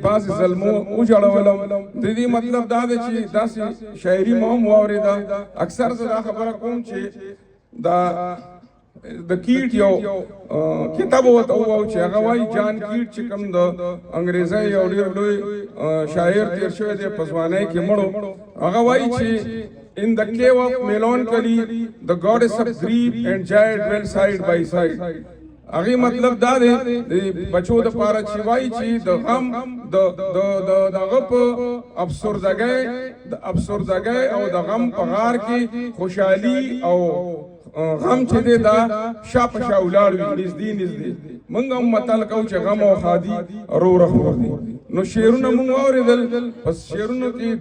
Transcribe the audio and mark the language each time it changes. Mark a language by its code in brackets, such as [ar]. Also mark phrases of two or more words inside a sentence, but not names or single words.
[ps] بعضې زلمو وژړولم د دې مطلب دا دی چې داسې شاعري مو هم واورېده اکثر زه دا خبره کوم چې دا د کیټ یو کتاب ورته ووایو چې هغه وایي جان کیټ چې کوم د انګریزۍ یو ډېر لوی شاعر تېر شوی دی په ځوانۍ کې مړو هغه وایي چې [en] in the cave of melancholy the goddess of grief and joy dwell side by side [ps] هغې مطلب دا دی د بچو دپاره چې وایي چې د غم د هغه په افسردګۍ او د غم په غار کې خوشحالي او غم چې دی دا شا په شا ولاړ وي نږدې موږ هم متل کوو چې غم او ښادي رو رخ دي نو شعرونه موږ واورېدل پس شعرونو کې